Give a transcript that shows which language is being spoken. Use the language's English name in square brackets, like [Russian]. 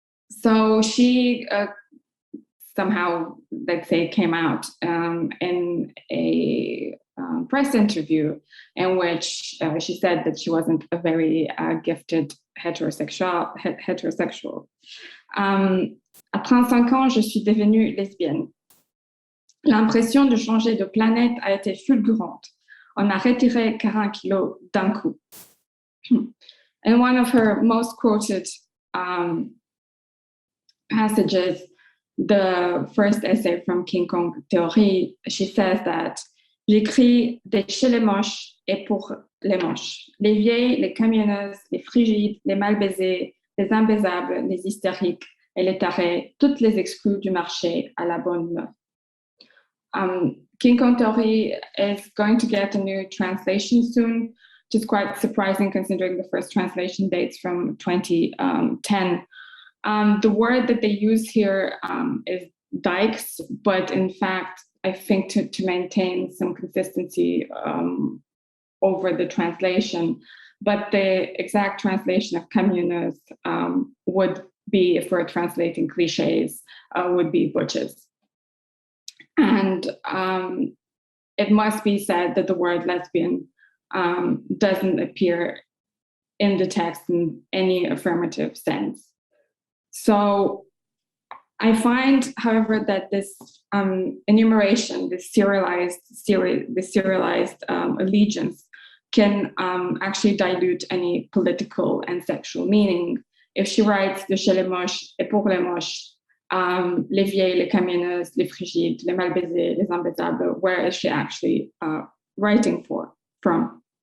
[English] So she somehow, let's say, came out in a press interview in which she said that she wasn't a very gifted heterosexual. [French] À 35 ans, je suis devenue lesbienne. L'impression de changer de planète a été fulgurante. On a retiré 40 kilos d'un coup. [English] In one of her most quoted passages, the first essay from King Kong Theory, she says that [French] j'écris de chez les moches et pour les moches, les vieilles, les camionneuses, les frigides, les mal baisées, les imbaisables, les hystériques et les tarés, toutes les exclus du marché à la bonne meuf. [English] King Kong Theory is going to get a new translation soon, which is quite surprising considering the first translation dates from 2010. The word that they use here is dykes, but in fact, I think to maintain some consistency over the translation, but the exact translation of communers would be, if we're translating cliches, would be butches. And it must be said that the word lesbian doesn't appear in the text in any affirmative sense. So I find, however, that this enumeration, this serialized allegiance can actually dilute any political and sexual meaning. If she writes [French] de chez les moches et pour les moches, les vieilles, les camionneuses, les frigides, les mal baisées, les imbaisables, [English] where is she actually writing from?